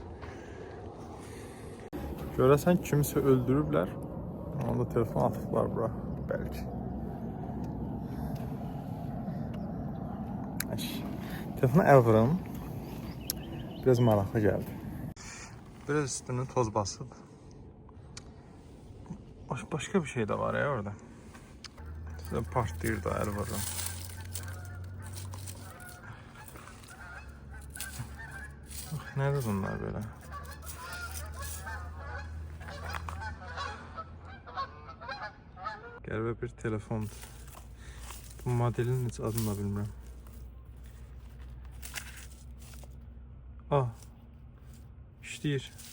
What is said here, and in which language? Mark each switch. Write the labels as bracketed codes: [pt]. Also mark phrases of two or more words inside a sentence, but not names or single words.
[az] Görəsən kimisə öldürüblər. Onda telefon atıblar bura. Bəlkə. Telefona əl vurum. Biraz maraqlı gəldi. Biraz üstünü toz basıb. [tr] Başka bir şey de var ya orada. [az] Size partlayır da əl vururum. [tr] Nerede bunlar böyle? [az] Qəribə bir telefondur. Bu modelin heç adını da bilmirəm. İşləyir.